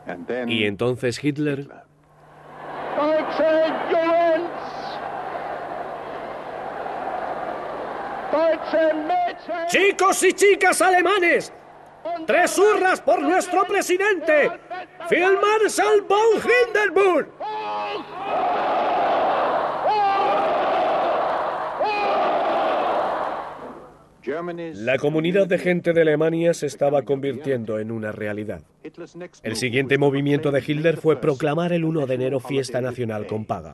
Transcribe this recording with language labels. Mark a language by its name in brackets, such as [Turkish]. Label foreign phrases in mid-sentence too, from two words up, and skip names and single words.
[Spanish] Y entonces Hitler... ¡Chicos y chicas alemanes! ¡3 hurras por nuestro presidente! ¡Feldmarschall von Hindenburg! La comunidad de gente de Alemania se estaba convirtiendo en una realidad. El siguiente movimiento de Hitler fue proclamar el 1 de enero fiesta nacional con paga.